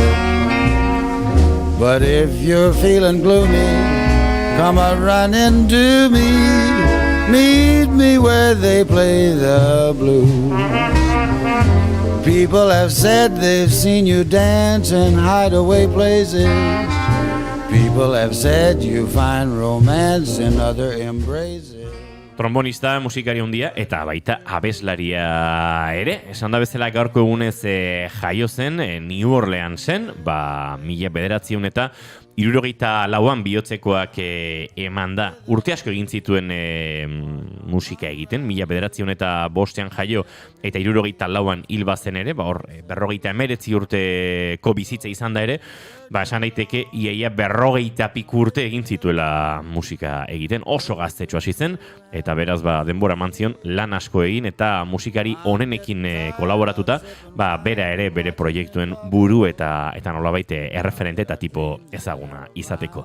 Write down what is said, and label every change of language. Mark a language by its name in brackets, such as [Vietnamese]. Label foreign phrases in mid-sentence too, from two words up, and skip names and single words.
[English] But if you're feeling gloomy, come a running to me, meet me where they play the blues. People have said they've seen you dance in hideaway places. People have said you find romance in other embraces. [Basque] Trombonista, musikari handia eta baita abeslaria ere. Esan da bezala gaurko egunez jaio zen, New Orleansen, 1900 eta 74an bihotzekoak eman da. Urte asko egin zituen musika egiten, 1905an jaio eta 74an hil bazen ere, hor 59 urteko bizitza izan da ere, esan daiteke iaia 40 piku urte egin zituela musika egiten, oso gaztetxo hasi zen, eta beraz denbora mantzion lan asko egin eta musikari onenekin kolaboratuta, bera ere bere proiektuen buru eta nolabait erreferente eta tipo ezaguna izateko.